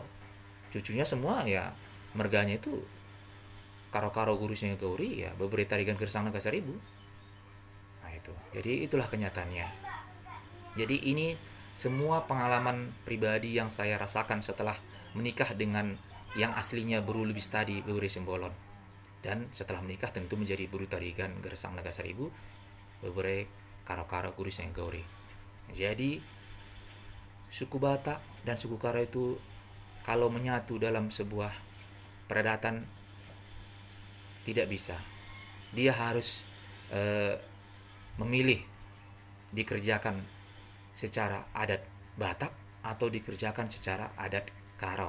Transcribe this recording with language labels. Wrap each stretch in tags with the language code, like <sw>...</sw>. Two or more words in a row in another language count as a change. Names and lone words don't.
<id>Cucunya semua ya merganya itu Karo-Karo gurusnya Gauri, ya beberapa Tarigan Gersang Naga Seribu. Nah itu. Jadi itulah kenyataannya. Jadi ini semua pengalaman pribadi yang saya rasakan setelah menikah dengan yang aslinya Buru Lubis tadi, Buru Sembolon. Dan setelah menikah tentu menjadi Buru Tarigan Gersang Naga Seribu, Buru Karo-Karo gurusnya Gauri. Jadi suku Batak dan suku Karo itu kalau menyatu dalam sebuah peradatan tidak bisa. Dia harus memilih dikerjakan secara adat Batak atau dikerjakan secara adat Karo.</id>